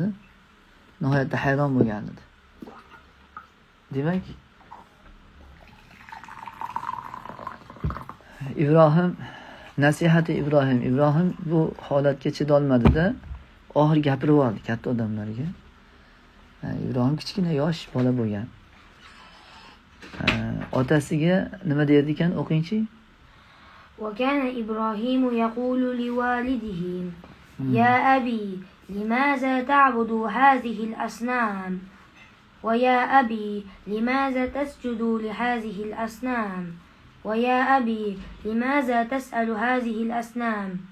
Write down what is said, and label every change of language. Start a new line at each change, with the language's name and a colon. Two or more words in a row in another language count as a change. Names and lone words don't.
Uzbek: Nihoyatda hayron bo'lgan edi. Demak, nasihati Ibrohim bu holatga chidolmadi-da, oxir gapirib oldi katta odamlarga. Ibrohim kichkina yosh bola bo'lgan. Otasiga nima derdi ekan? O'qingchi.
Arabic: وكان إبراهيم يقول لوالده يا أبي لماذا تعبد هذه الأصنام ويا أبي لماذا تسجد لهذه الأصنام ويا أبي لماذا تسأل هذه الأصنام